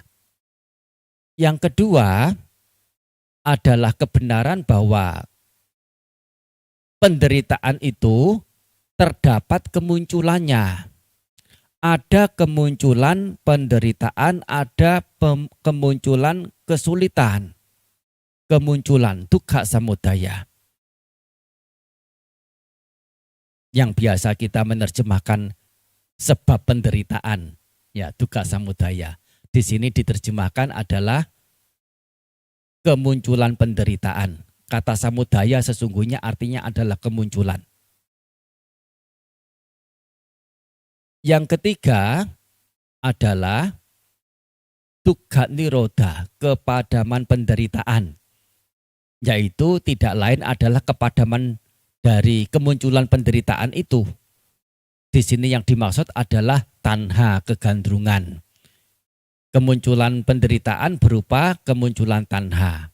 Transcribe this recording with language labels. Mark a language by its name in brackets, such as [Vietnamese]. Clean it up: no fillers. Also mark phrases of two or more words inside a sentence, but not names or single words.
[Indonesian] Yang kedua adalah kebenaran bahwa penderitaan itu terdapat kemunculannya. Ada kemunculan penderitaan, ada kemunculan kesulitan, kemunculan [Pali] dukkha samudaya. [Indonesian] Yang biasa kita menerjemahkan sebab penderitaan, ya [Pali] dukkha samudaya. [Indonesian] Di sini diterjemahkan adalah kemunculan penderitaan. Kata samudaya sesungguhnya artinya adalah kemunculan. Yang ketiga adalah [Pali] dukkha nirodha, [Indonesian] kepadaman penderitaan. Yaitu tidak lain adalah kepadaman dari kemunculan penderitaan itu. Di sini yang dimaksud adalah tanha, kegandrungan. Kemunculan penderitaan berupa kemunculan tanha.